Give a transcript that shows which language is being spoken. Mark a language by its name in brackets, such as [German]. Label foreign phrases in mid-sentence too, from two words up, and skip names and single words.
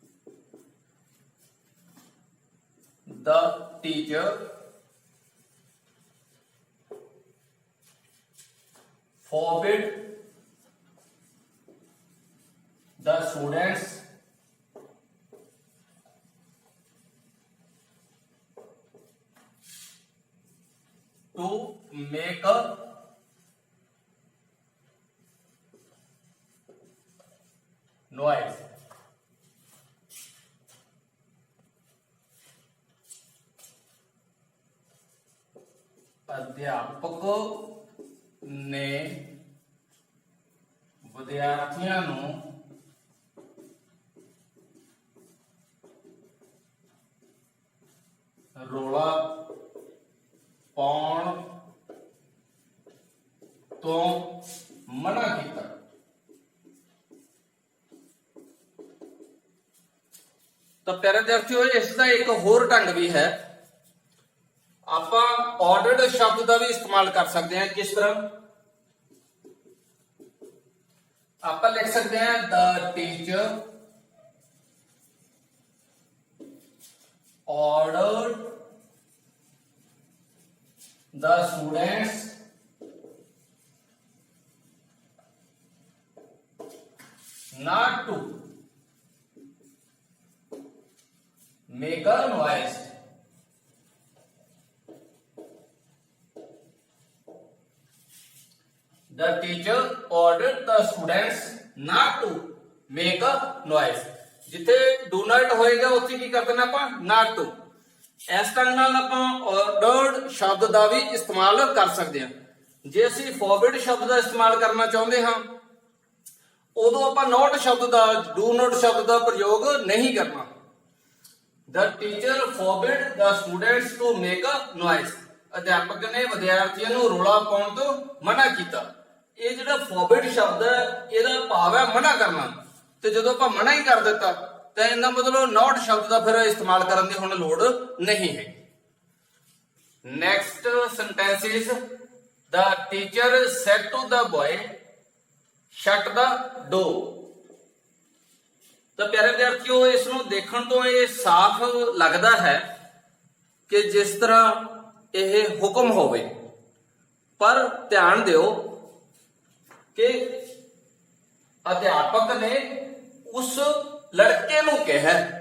[English] The teacher forbid the students to make a noise। [Hindi] अध्यापक ने विद्यार्थियों [Punjabi] ਨੂੰ ਰੌਲਾ ਪਾਉਣ ਤੋਂ ਮਨਾ ਕੀਤਾ। ਤਾਂ ਪਿਆਰੇ ਵਿਦਿਆਰਥੀਓ, ਇਸ ਦਾ ਇੱਕ ਹੋਰ ਢੰਗ ਵੀ ਹੈ। ਆਪਾਂ ਆਰਡਰਡ ਸ਼ਬਦ ਦਾ ਵੀ ਇਸਤੇਮਾਲ ਕਰ ਸਕਦੇ ਹਾਂ। ਕਿਸ ਤਰ੍ਹਾਂ? ਆਪਾਂ ਲਿਖ ਸਕਦੇ ਹਾਂ [English] the teacher ordered the students not to make a noise। The teacher ordered the students not to make a noise। [Punjabi] जिथे [English] do not [Punjabi] ਹੋਏਗਾ ਉੱਥੇ ਕੀ ਕਰ ਦੇਣਾ ਆਪਾਂ [English] not to। [Punjabi] ਇਸ ਢੰਗ ਨਾਲ ਆਪਾਂ ordered ਸ਼ਬਦ ਦਾ ਵੀ ਇਸਤੇਮਾਲ ਕਰ ਸਕਦੇ ਹਾਂ। ਜੇ ਅਸੀਂ forbid ਸ਼ਬਦ ਦਾ ਇਸਤੇਮਾਲ ਕਰਨਾ ਚਾਹੁੰਦੇ ਹਾਂ ਉਦੋਂ ਆਪਾਂ not ਸ਼ਬਦ ਦਾ [English] do not [Punjabi] ਸ਼ਬਦ ਦਾ ਪ੍ਰਯੋਗ ਨਹੀਂ ਕਰਨਾ। [English] The teacher forbid the students to make a noise। [Punjabi] ਅਧਿਆਪਕ ਨੇ ਵਿਦਿਆਰਥੀਆਂ ਨੂੰ ਰੌਲਾ ਪਾਉਣ ਤੋਂ ਮਨਾ ਕੀਤਾ। ਇਹ ਜਿਹੜਾ forbid ਸ਼ਬਦ ਹੈ ਇਹਦਾ ਭਾਵ ਹੈ ਮਨਾ ਕਰਨਾ। ਤੇ ਜਦੋਂ ਆਪਾਂ ਮਨਾ ਹੀ ਕਰ ਦਿੱਤਾ ਤਾਂ ਇਹਦਾ ਮਤਲਬ not ਸ਼ਬਦ ਦਾ ਫਿਰ ਇਸਤੇਮਾਲ ਕਰਨ ਦੀ ਹੁਣ ਲੋੜ ਨਹੀਂ ਹੈ। [English] next sentence is the teacher said to the boy shut the door। [Punjabi] ਤਾਂ ਪਿਆਰੇ ਵਿਦਿਆਰਥੀਓ, ਇਸ ਨੂੰ ਦੇਖਣ ਤੋਂ ਇਹ ਸਾਫ਼ ਲੱਗਦਾ ਹੈ ਕਿ ਜਿਸ ਤਰ੍ਹਾਂ ਇਹ ਹੁਕਮ ਹੋਵੇ, ਪਰ ਧਿਆਨ ਦਿਓ ਕਿ ਅਧਿਆਪਕ ਨੇ ਉਸ ਲੜਕੇ ਨੂੰ ਕਿਹਾ।